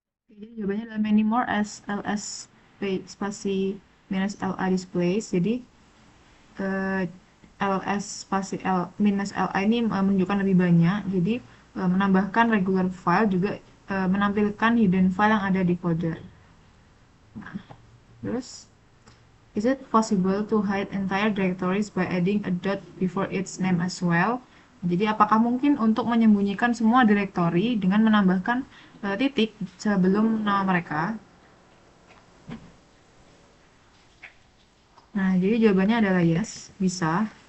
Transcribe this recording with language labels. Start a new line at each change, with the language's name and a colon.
Indonesian: Jadi jawabannya adalah
English: many more as
Indonesian: ls spasi minus la displays. Jadi ls spasi l minus la ini menunjukkan lebih banyak. Jadi menambahkan regular file juga menampilkan hidden file yang ada di folder. Nah, terus
English: is it possible to hide entire directories by adding a dot before its name as well?
Indonesian: Jadi apakah mungkin untuk menyembunyikan semua directory dengan menambahkan titik sebelum nama mereka? Nah, jadi jawabannya adalah
English: yes,
Indonesian: bisa.